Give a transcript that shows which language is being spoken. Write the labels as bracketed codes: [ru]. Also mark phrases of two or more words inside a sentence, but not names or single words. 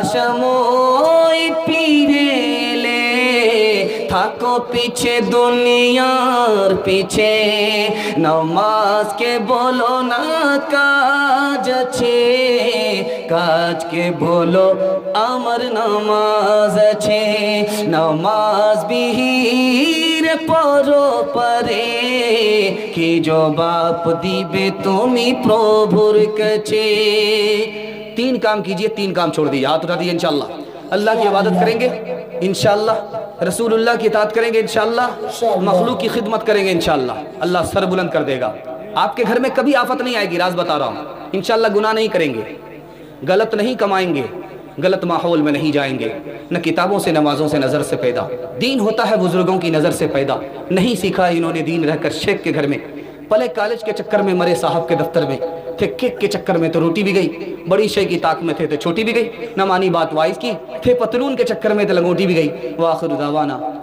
[bn] সময় ফিরে এলে থাকো পিছে দুনিয়ার পিছে, নামাজকে বলো না কাজ আছে, কাজকে বলো আমার নামাজ আছে, নামাজ বিহীন পরো পারে কি জবাব দিবে তুমি প্রভুর কাছে। [ur] 3 کام کیجئے، 3 کام چھوڑ دیجئے، ہاتھ اٹھا دیجئے انشاءاللہ۔ اللہ کی عبادت کریں گے انشاءاللہ، رسول اللہ کی اطاعت کریں گے انشاءاللہ، مخلوق کی خدمت کریں گے انشاءاللہ، اللہ سر بلند کر دے گا۔ آپ کے گھر میں کبھی آفت نہیں آئے گی، راز بتا رہا ہوں، انشاءاللہ گناہ نہیں کریں گے، غلط نہیں کمائیں گے، غلط ماحول میں نہیں جائیں گے، نہ کتابوں سے نمازوں سے نظر سے پیدا، دین ہوتا ہے بزرگوں کی نظر سے پیدا، نہیں سیکھا انہوں نے دین رہ کر شیخ کے گھر میں، پلے کالج کے چکر میں مرے صاحب کے دفتر میں، تھے کیک کے چکر میں تو روٹی بھی گئی، بڑی شے کی طاق میں تھے تو چھوٹی بھی گئی، نہ مانی بات وائز کی، تھے پتلون کے چکر میں تو لنگوٹی بھی گئی۔